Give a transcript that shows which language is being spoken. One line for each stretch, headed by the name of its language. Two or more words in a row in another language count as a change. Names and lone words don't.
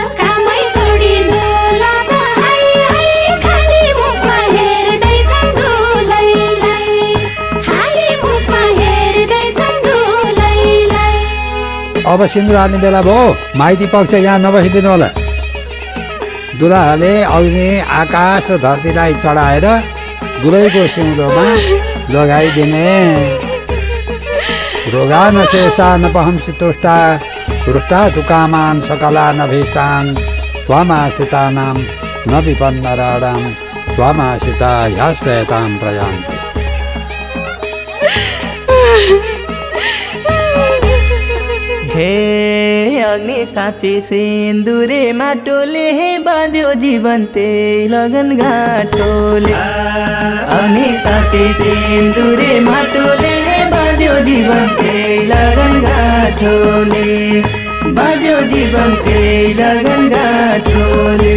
Nepali: कामै छोडी दुला त हाई हाई खाली मुखमा हेर्दैछन् दुलैलाई। खाली मुखमा हेर्दैछन् दुलैलाई। अब सिन्दुर हाल्ने बेला भयो। माइती पक्ष यहाँ नबसिदिनु होला। दुलाले अग्नि आकाश र धरतीलाई चढाएर दुलैको सिउँदोमा लगाइदिने।
Sanskrit: रोगा नशेषा नपहंसि तुष्टा रुष्टा तुकामान सकला नभीष्टान त्वमाश्रितानां न विपन्नराणां त्वमाश्रिता ह्याश्रयतां प्रयान्ति।
Nepali: हे अग्नि साँची सिन्दुरे माटोले बाँध्यो जीवन त्यही लगन गाँठोले। अग्नि साँची सिन्दुरे माटोले बाँध्यो जीवन त्यही लगन गाँठोले। बाँध्यो जीवन त्यही लगन गाँठोले।